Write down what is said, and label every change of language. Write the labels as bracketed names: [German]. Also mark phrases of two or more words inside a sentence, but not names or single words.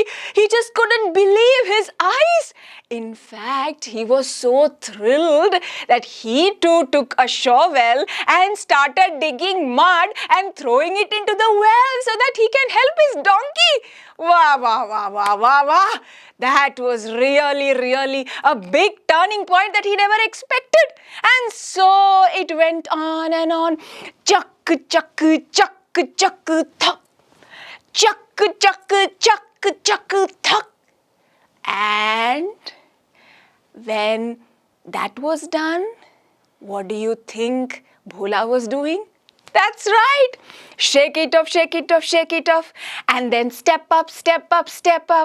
[English] He just couldn't believe his eyes. In fact, he was so thrilled that he too took a shovel and started digging mud and throwing it into the well so that he can help his donkey. Wow, wow, wow, wow, wow, wow. That was really a big turning point that he never expected. And so it went on and on. Chakku, chakku, chakku. Chakku, thak. Chakku, chakku, chakku, chakku, thak. And when that was done, what do you think Bola was doing? That's right. Shake it off, shake it off, shake it off. And then step up, step up, step up.